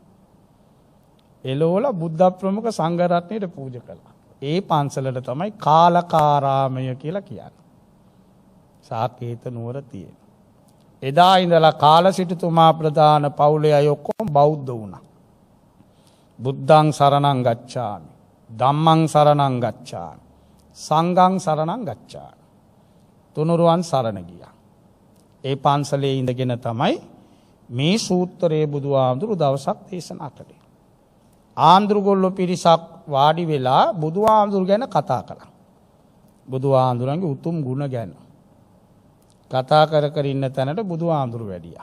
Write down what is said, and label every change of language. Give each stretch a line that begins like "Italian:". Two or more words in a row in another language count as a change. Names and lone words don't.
Sinhala: එලෝලා බුද්ධ ප්‍රමුඛ සංඝ රත්නයට පූජා කළා. ඒ පන්සලට තමයි කාලකාරාමය කියලා කියන්නේ. සාකේත නුවර තියෙන. එදා ඉඳලා කාල සිටුතුමා ප්‍රධාන පවුලේ අය ඔක්කොම බෞද්ධ වුණා.
Pali: බුද්ධං සරණං ගච්ඡාමි. ධම්මං සරණං ගච්ඡාමි. සංඝං සරණං ගච්ඡාමි.
Sinhala: තුනුරුවන් සරණ ගියා. ඒ පන්සලේ ඉඳගෙන තමයි මේ සූත්‍රයේ බුදුහාමුදුරු දවසක් දේශනා කළේ. ආන්දෘගොල්ලෝ පිරිසක් වාඩි වෙලා බුදුහාමුදුරු ගැන කතා කළා. බුදුහාමුදුරන්ගේ උතුම් ගුණ ගැන කතා කර ඉන්න තැනට බුදුහාමුදුරු වැඩියා.